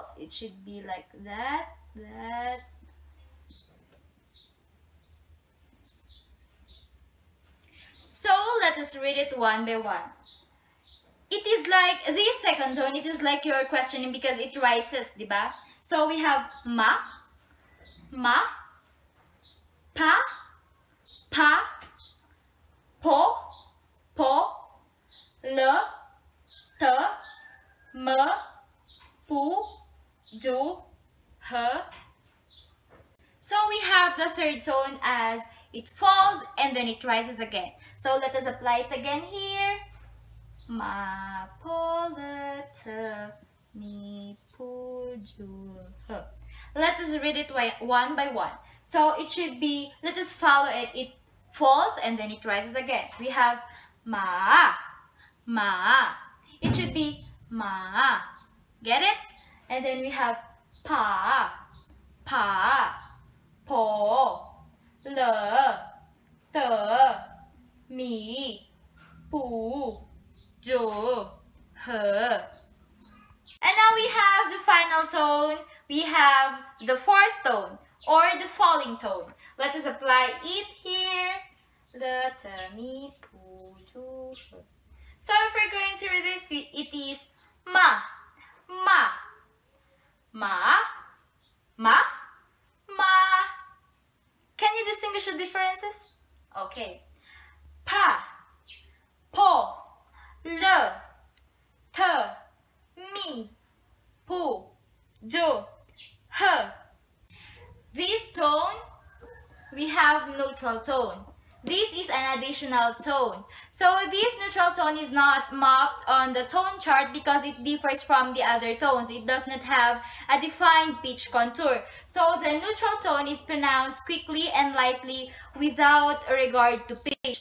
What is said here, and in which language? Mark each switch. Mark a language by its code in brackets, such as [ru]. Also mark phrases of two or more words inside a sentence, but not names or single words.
[en] It should be like that, that. So let us read it one by one. It is like this second tone, it is like you're questioning because it rises, diba? [zh] So we have ma, ma, pa, pa, po, po, le, te, me, pu, ju, he. [en] So we have the third tone as it falls and then it rises again. So let us apply it again here. [zh] Ma, po, le, te, mi, pu, ju, he. [en] Let us read it one by one. So it should be, let us follow it. It falls and then it rises again. We have ma, ma. It should be ma. Get it? [zh] And then we have pa, pa, po, le, te, mi, pu, ju, he. [en] And now we have the final tone. We have the fourth tone or the falling tone. Let us apply it here. [zh] Le, te, mi, pu, ju, he. [en] So if we're going to read this, it is ma, ma, ma, ma, ma. Can you distinguish the differences? [zh] Okay. Pa, po, le, te, mi, pu, ju, he. [en] This tone, we have neutral tone. This is an additional tone. So this neutral tone is not mapped on the tone chart because it differs from the other tones. It does not have a defined pitch contour. So the neutral tone is pronounced quickly and lightly without regard to pitch.